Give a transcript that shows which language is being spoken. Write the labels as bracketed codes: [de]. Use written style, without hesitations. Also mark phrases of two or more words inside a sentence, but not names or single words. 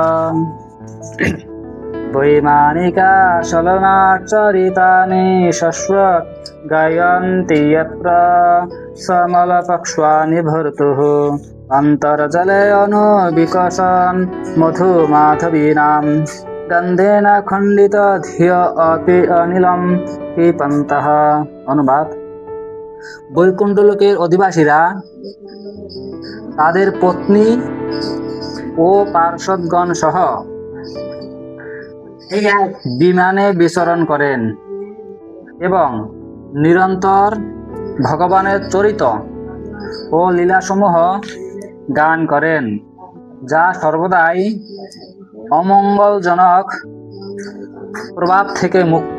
[sa] वैमानिका सलनाचरितानि शश्वत गायन्ति यत्र समलपक्ष्वानि भर्तुः अन्तर्जले अनुविकसन् मधुमाधवीनां गन्धेन खण्डित धिय अपि अनिलं क्षिपन्तः। [bn] অনুবাদ, বৈকুণ্ঠ লোকের অধিবাসীরা তাদের পত্নী ও পার্ষদগণ সহ বিমানে বিচরণ করেন এবং নিরন্তর ভগবানের চরিত ও লীলাসমূহ গান করেন, যা সর্বদাই অমঙ্গলজনক প্রভাব থেকে মুক্ত।